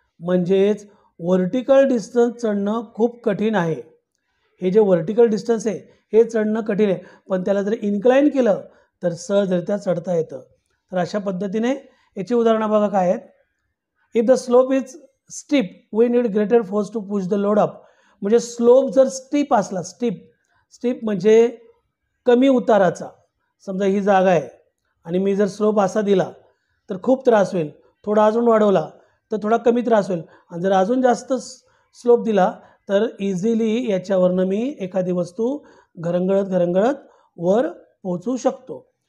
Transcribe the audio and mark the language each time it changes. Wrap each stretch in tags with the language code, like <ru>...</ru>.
<mr>म्हणजेच vertical distance चढणं खूप कठीण आहे. हे जे वर्टिकल डिस्टन्स आहे हे चढणं कठीण आहे, पण त्याला जर इन्क्लाइन केलं तर सहजरित्या चढता येतं. तर अशा पद्धतीने याची उदाहरणं बघा काय आहेत.</mr> <en>If the slope is steep we need greater force to push the load up.</en> <mr>म्हणजे स्लोप जर स्टीप असला, स्टीप म्हणजे कमी उताराचा, समजा ही जागा आहे आणि मी जर स्लोप असा दिला तर खूप त्रास होईल, थोडा अजून वाढवला तर थोडा कमी त्रास होईल, आणि जर अजून जास्त स्लोप दिला तर इझिली याच्यावरनं मी एखादी वस्तू घरंगळत वर पोहोचू शकतो.</mr>